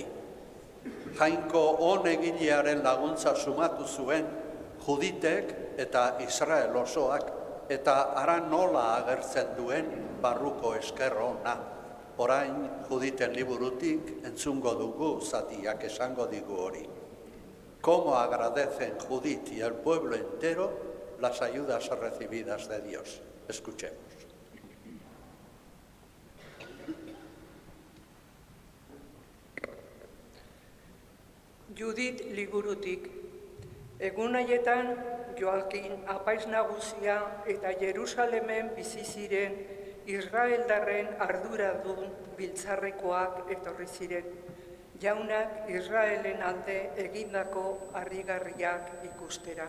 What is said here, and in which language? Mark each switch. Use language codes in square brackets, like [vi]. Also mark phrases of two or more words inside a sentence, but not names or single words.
[eu] Jainko honegilearen laguntza sumatu zuen Juditek eta Israel osoak eta ara nola agertzen duen barruko esker ona. Orain Juditen liburutik entzungo dugu zatiak esango digu hori. [es] Cómo agradecen Judit y el pueblo entero las ayudas recibidas de Dios. Escuchemos. [eu] Judit liburutik, egun haietan Joakin apaiz nagusia eta Jerusalemen bizi ziren Israeldarren arduradun biltzarrekoak etorri ziren, jaunak Israelen alde egindako harrigarriak ikustera.